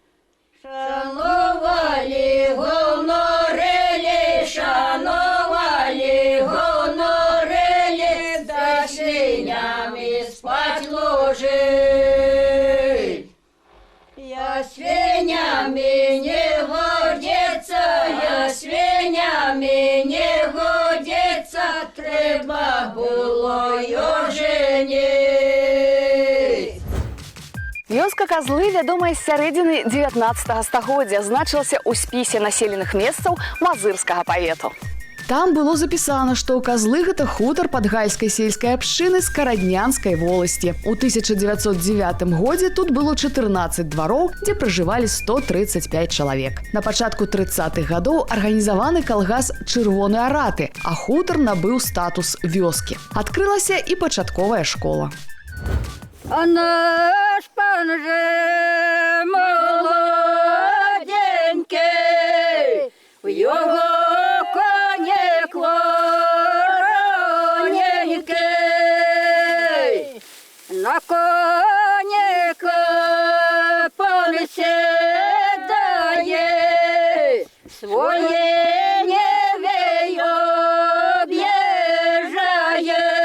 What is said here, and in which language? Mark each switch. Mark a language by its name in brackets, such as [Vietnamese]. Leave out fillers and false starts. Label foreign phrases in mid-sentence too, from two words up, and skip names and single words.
[Ukrainian] Шанували, гонорили, шанували, гонорили, за свинями спать ложить. Я свинями не годиться, я свинями не годиться, треба було його женить. [Belarusian] Вёска Казлы, вядомая з сярэдзіны 19 стагоддзя, значылася ў спісе населеных месцаў мазырскага павету. Там было запісана, што ў Казлы гэта хутар падгальскай сельскай абшчыны з Караднянскай воласці. У 1909 годзе тут было 14 двароў, дзе пражывалі 135 чалавек. На пачатку 30-х гадоў арганізаваны калгас «Чырвоны араты», а хутар набыў статус вёскі. Адкрылася і пачатковая школа. [Ukrainian] А наш пан же молоденький, в його конек вороненький, на коника пан седає, своє невею об'їжджає.